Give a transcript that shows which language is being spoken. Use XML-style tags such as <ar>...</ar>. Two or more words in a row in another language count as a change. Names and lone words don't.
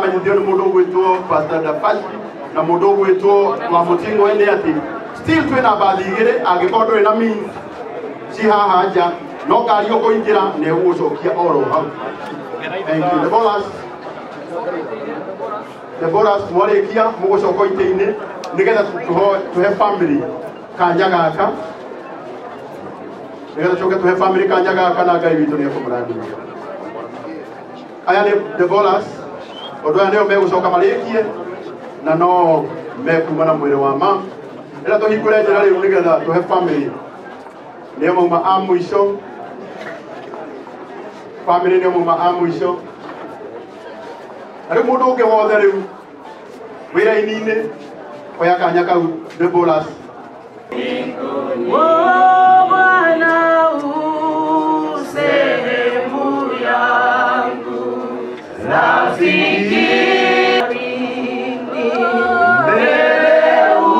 <ki>amanyithio ni mundu gwitwo Pastor Dafashi na mundu gwitwo wa mutingo ende ati still twina bathi igire agikorwo ina means si haha nja no ngari ukuingira ne ugucokia oro hau.</ki> <en>Thank you.</en> <ki>Deborah mwarikia mugucoka ite-ini nigetha tuhe family kanya gaka Nĩgetha tũcoke tũhe family kanya gaka na Ngai witũ nĩekũmũrathimia. Aya nĩ</ki> <en>the bowlers.</en> <ki>Ũndũ aya nĩo megũcoka marĩkie na no mekuma na mwĩrĩ wa ma. Ĩra tũhingũre njĩra rĩu nĩgetha tũhe family nĩo mauma a mũico. Family nĩo mauma a mũico. Na rĩu mũndũ ũngĩ wothe rĩu wĩra-inĩ oya kanya kau</ki> <en>the bowlers.</en> <sw>Bwana u sehemu yangu, rafiki mbele</sw>